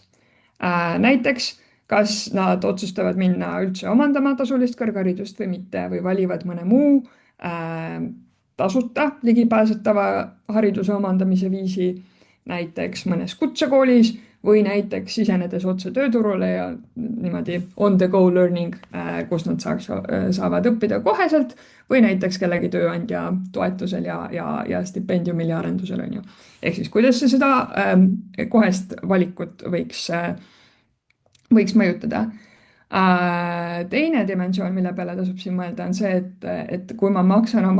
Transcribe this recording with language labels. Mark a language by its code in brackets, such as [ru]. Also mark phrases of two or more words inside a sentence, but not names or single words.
[et] Näiteks, kas nad otsustavad minna üldse omandama tasulist kõrgharidust või mitte või valivad mõne muu tasuta ligipääsetava hariduse omandamise viisi, näiteks mõnes kutsekoolis või näiteks sisenedes otse tööturule ja niimoodi [en] on the go learning, [et] kus nad saavad õppida koheselt või näiteks kellegi tööandja toetusel ja stipendiumil ja arendusel on ju. Ehk siis kuidas see seda kohest valikut võiks mõjutada. Teine dimensioon, mille peale tasub siin mõelda, on see, et kui ma maksan oma